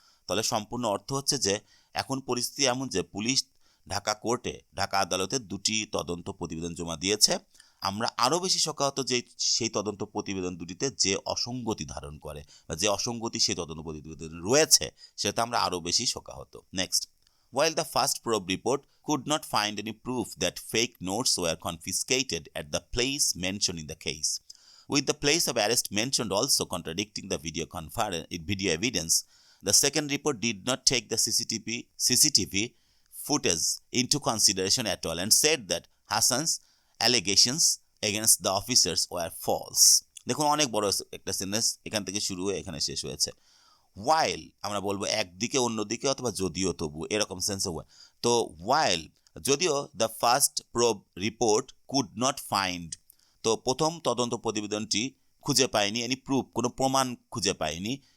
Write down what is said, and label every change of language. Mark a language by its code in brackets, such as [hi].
[bn] তাহলে সম্পূর্ণ অর্থ হচ্ছে যে এখন পরিস্থিতি এমন যে পুলিশ ঢাকা কোর্টে, ঢাকা আদালতে 2টি তদন্ত প্রতিবেদন জমা দিয়েছে। আমরা আরও বেশি শোকাহত যে সেই তদন্ত প্রতিবেদন দুটিতে যে অসঙ্গতি ধারণ করে বা যে অসঙ্গতি সেই তদন্ত প্রতিবেদন রয়েছে সেটা আমরা আরও বেশি শোকাহত। [en] Next, while the first probe report could not find any proof that fake notes were confiscated at the place mentioned in the case, with the place of arrest mentioned also contradicting the video evidence, the second report did not take the CCTV footage into consideration at all and said that Hassan's allegations against the officers were false. [bn] দেখুন অনেক বড় একটা sentence, এখান থেকে শুরু হয়ে এখানে শেষ হয়েছে। ওয়াইল আমরা বলবো একদিকে অন্যদিকে অথবা যদিও তবু, এরকম সেন্সে হয়। তো ওয়াইল যদিও [en] the first probe report could not find, [bn] তো প্রথম তদন্ত প্রতিবেদনটি খুঁজে পায়নি [en] any proof, [bn] কোনো প্রমাণ খুঁজে পায়নি